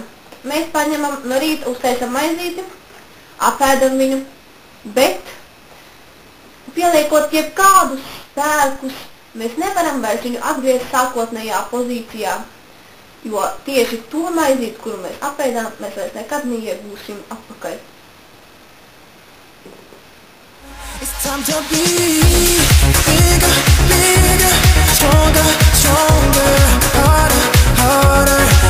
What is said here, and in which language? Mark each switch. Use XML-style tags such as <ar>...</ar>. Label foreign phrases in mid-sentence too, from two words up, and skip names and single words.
<lv>Mēs paņemam no rīta, uztaisam maizīti, apēdam viņu, bet pieliekot jebkādus spēkus, mēs nevaram vairs viņu atgriezt sākotnējā pozīcijā. Jo tieši to maizīti, kuru mēs apēdām, mēs vairs nekad neiegūsim atpakaļ.</lv> <en>It's time to be bigger, bigger, stronger, stronger, harder, harder.</en>